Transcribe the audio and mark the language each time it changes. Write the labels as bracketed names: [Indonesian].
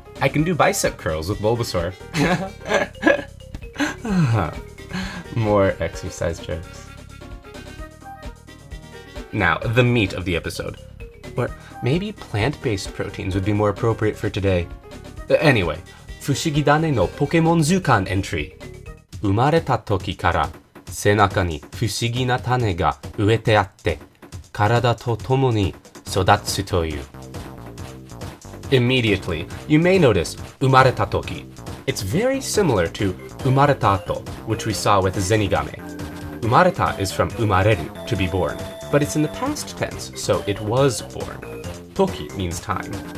[English] I can do bicep curls with Bulbasaur. More exercise jokes. Now, the meat of the episode. Or maybe plant-based proteins would be more appropriate for today. Anyway, Fushigidane no Pokemon Zukan entry. [Japanese] 生まれた時から背中に不思議な種が植えてあって体と共に育つという. [English] Immediately, you may notice [Japanese] 生まれた時. [English] It's very similar to [Japanese] 生まれた後, [English] which we saw with Zenigame. 生まれた is from 生まれる, to be born, but it's in the past tense, so it was born. Toki means time.